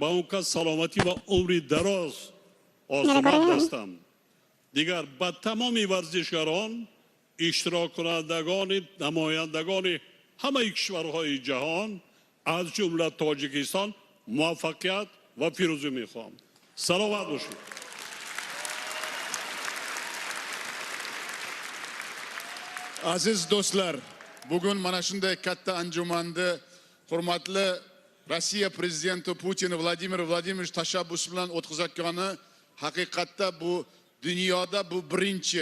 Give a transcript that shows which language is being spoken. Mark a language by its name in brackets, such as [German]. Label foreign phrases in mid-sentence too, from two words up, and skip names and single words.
[Tajik] ба он кас саломатӣ ва умри дароз осумад ҳастам. дигар ба тамоми варзишгарон, [Persian] اشتراک کنندگان نمایندگان همه کشورهای جهان از جمله تاجیکستان موفقیت و پیروزی میخوام. [Tajik] سلامت باشید. [Uzbek] Aziz do'stlar, bugun mana shunday katta anjumanni hurmatli Rossiya prezidenti Putin Vladimir Vladimirovich tashabbusi bilan o'tkazayotgani haqiqatda bu dunyoda bu birinchi.